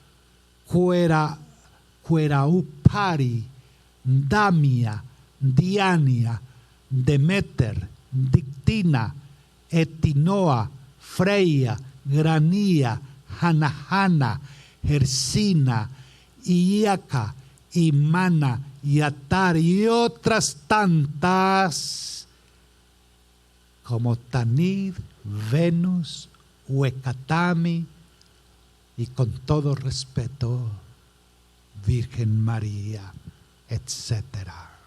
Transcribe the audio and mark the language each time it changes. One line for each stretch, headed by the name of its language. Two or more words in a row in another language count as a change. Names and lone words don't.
Spanish: Cueraupari, Damia, Diania, Demeter, Dictina, Etinoa, Freya, Granía, Hanahana, Gersina, Iaca, Imana, Yatar y otras tantas como Tanid, Venus, Huecatami y con todo respeto, Virgen María, etcétera.